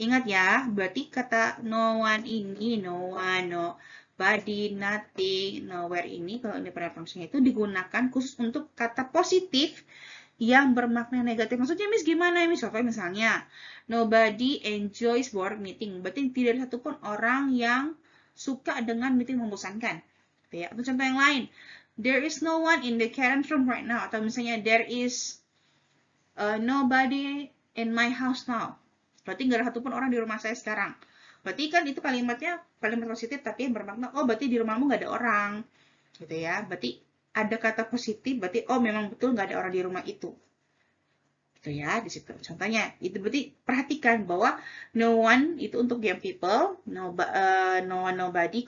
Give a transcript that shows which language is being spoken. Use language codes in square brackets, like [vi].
[id] Ingat ya, berarti kata no one ini, no one, no body, nothing, nowhere ini kalau independent function itu digunakan khusus untuk kata positif yang bermakna negatif. Maksudnya Miss gimana Miss? Misalnya [en] nobody enjoys board meeting. [id] Berarti tidak ada satupun orang yang suka dengan meeting membosankan. Ya, atau contoh yang lain. [en] There is no one in the current room right now. [id] Atau misalnya [en] there is nobody in my house now. [id] Berarti nggak ada satupun orang di rumah saya sekarang. Berarti kan itu kalimatnya kalimat positif tapi yang bermakna oh berarti di rumahmu nggak ada orang. Gitu ya. Berarti ada kata positif berarti oh memang betul nggak ada orang di rumah itu. Gitu ya di situ. Contohnya itu berarti perhatikan bahwa no one itu untuk [en] young people, [id] no one nobody.